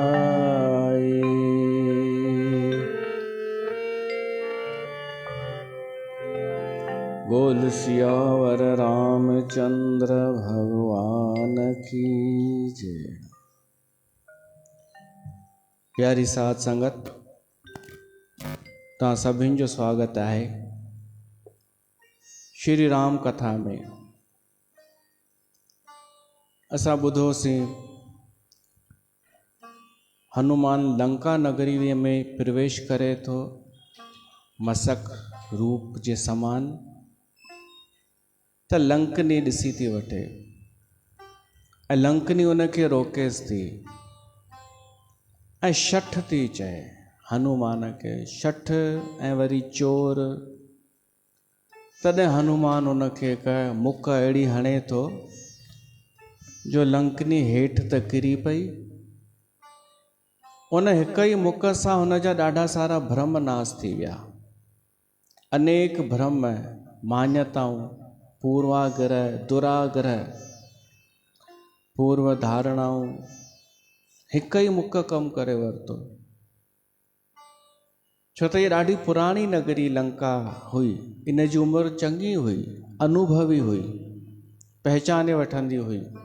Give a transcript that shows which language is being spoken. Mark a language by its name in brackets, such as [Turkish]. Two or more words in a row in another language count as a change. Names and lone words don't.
[Hindi] बोल सियावर रामचंद्र भगवान की जय। [Sindhi] प्यारी साध संगत, तव्हां सभिनि जो स्वागत आहे श्री राम कथा में। असां ॿुधोसीं हनुमान लंका नगरी में प्रवेश करे थो मसक रूप जे समान, त लंकनी ॾिसी थी वठे ऐं लंकनी उनखे रोकेसि थी ऐं शठ थी चए हनुमान खे, शठ ऐं वरी चोर। तॾहिं हनुमान उनखे हिकु मुक अहिड़ी हणे थो जो लंकनी हेठि त किरी पई। उन हिक ई मुक सां हुन जा ॾाढा सारा भ्रम नाश थी विया। अनेक भ्रम, मान्यताऊं, पूर्वाग्रह, दुराग्रह, पूर्व धारणाऊं हिक ई मुक कमु करे वरितो। छो त इहा ॾाढी पुराणी नगरी लंका हुई, इन जी उमिरि चङी हुई, अनुभवी हुई, पहचाने वठंदी हुई।